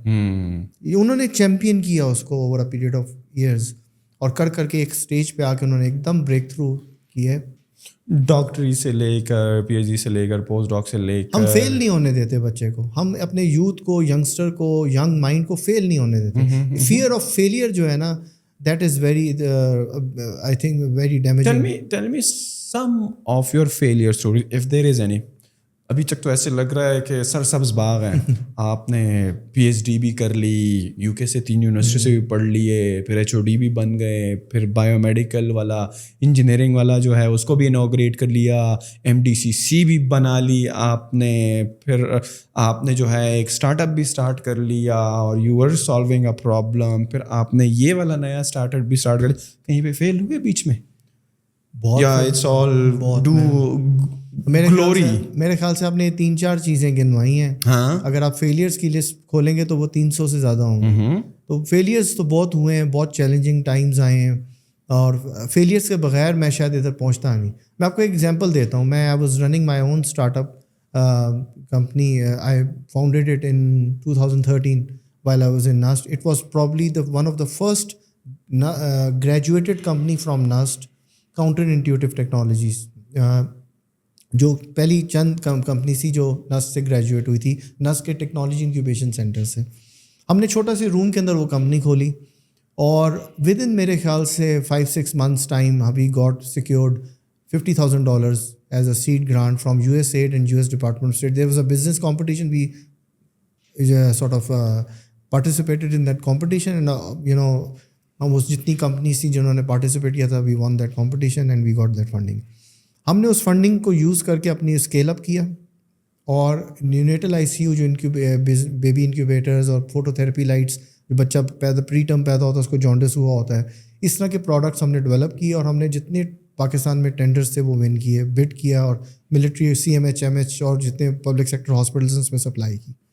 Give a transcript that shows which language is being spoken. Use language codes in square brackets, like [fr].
[ur] انہوں نے چیمپئن کیا اس کو [en] over a period of years, [ur] اور کر کے ایک اسٹیج پہ آ کے انہوں نے ایک دم بریک تھرو کی ہے. ڈاکٹری سے لے کر پی ایچ ڈی سے لے کر پوسٹ ڈاک سے لے کر ہم فیل نہیں ہونے دیتے بچے کو, ہم اپنے یوتھ کو, ینگسٹر کو, ینگ مائنڈ کو فیل نہیں ہونے دیتے. [en] fear of failure [ur] جو ہے نا, [en] that is very I think very damaging. Tell me some of your failure stories if there is any. [ur] ابھی تک تو ایسے لگ رہا ہے کہ سر سبز باغ ہیں. آپ نے پی ایچ ڈی بھی کر لی, یو کے سے 3 یونیورسٹی سے بھی پڑھ لیے, پھر ایچ او ڈی بھی بن گئے, پھر بایو میڈیکل والا انجینئرنگ والا جو ہے اس کو بھی انوگریٹ کر لیا, ایم ڈی سی سی بھی بنا لی آپ نے, پھر آپ نے جو ہے ایک اسٹارٹ اپ بھی اسٹارٹ کر لیا اور [en] you are solving a problem, [ur] پھر آپ نے یہ والا نیا اسٹارٹ اپ بھی اسٹارٹ کر لیا. کہیں پہ فیل ہوئے بیچ میں؟ یا [en] it's all do [ur] میرے خیال سے آپ نے 3-4 چیزیں گنوائی ہیں. اگر آپ فیلیئرس کی لسٹ کھولیں گے تو وہ 300 سے زیادہ ہوں گے. تو فیلیئرس تو بہت ہوئے ہیں, بہت چیلنجنگ ٹائمز آئے ہیں, اور فیلیئرس کے بغیر میں شاید ادھر پہنچتا نہیں. میں آپ کو ایک ایگزامپل دیتا ہوں. میں [en] I was running my own startup company. I founded it in 2013 while I was in NUST. It was probably one of the first graduated company from NUST, Counterintuitive Technologies. [ur] جو پہلی چند company تھی جو نسٹ سے graduate ہوئی تھی, نسٹ کے technology incubation centre سے. ہم نے چھوٹا سے روم کے اندر وہ کمپنی کھولی, اور ود ان میرے خیال سے 5-6 months ٹائم ابھی [en] Got secured $50,000 as a seed grant from USAID and US Department of State. There was a business competition. We sort of participated in that competition, and [ur] وہ جتنی companies تھیں جنہوں نے participate کیا تھا, [en] we won that competition and we got that funding. [ur] ہم نے اس funding کو یوز کر کے اپنی اسکیل اپ کیا, اور نیونیٹل آئی سی یو جو بیبی انکیوبیٹرز اور فوٹو تھراپی لائٹس, جو بچہ پری ٹرم پیدا ہوتا ہے اس کو جانڈس ہوا ہوتا ہے, اس طرح کے پروڈکٹس ہم نے ڈیولپ کیے, اور ہم نے جتنے پاکستان میں ٹینڈرس تھے وہ ون کیے, بڈ کیا, اور ملٹری CMH MH اور جتنے پبلک سیکٹر ہاسپٹلس ہیں اس میں سپلائی کی.